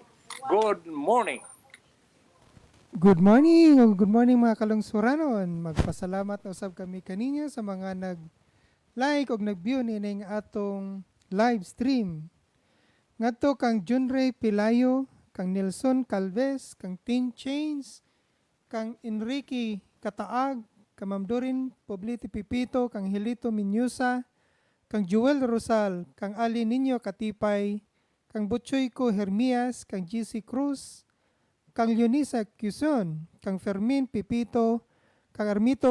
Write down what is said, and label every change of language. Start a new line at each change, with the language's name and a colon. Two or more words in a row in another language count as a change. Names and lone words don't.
English: Good morning. Good morning o good morning
Cebuano: mga kalungsuranon. Magpasalamat na usab kami kaninyo sa mga nag-like o nag-view nining atong
English: live stream.
Cebuano: Ngadto kang Junray Pilayo, kang Nelson Calves, kang Tin Chains, kang Enrique Kataag, kang Ma'am Dorin Poblete Pipito, kang Hilito Minyusa, kang Joel Rosal, kang Ali Niño Katipay, kang Butchoy Ko Hermias, kang GC Cruz, kang Leonisa Quezon, kang Fermin Pipito, kang Armito